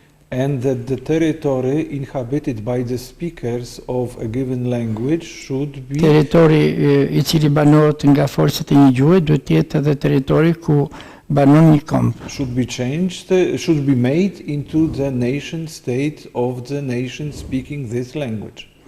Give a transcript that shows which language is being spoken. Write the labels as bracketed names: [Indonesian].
[English] And that the territory inhabited by the speakers of a given language should be [Albanian] Territori i cili banohet nga folësit e një gjuhë duhet të jetë edhe territori ku banon një komb. [English] should be changed, should be made into the nation state of the nation speaking this language.